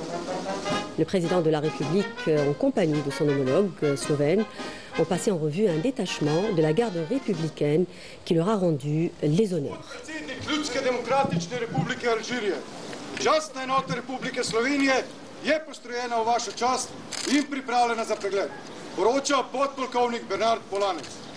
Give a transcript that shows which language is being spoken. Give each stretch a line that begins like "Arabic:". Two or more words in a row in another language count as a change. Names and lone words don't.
French: le président de la République, en compagnie de son homologue slovène, ont passé en revue un détachement de la garde républicaine qui leur a rendu les honneurs.
Slovenian: Častna enota Republike Slovenije je postrojena v vašo čast in pripravljena za pregled. Poroča podpolkovnik Bernard Polanec.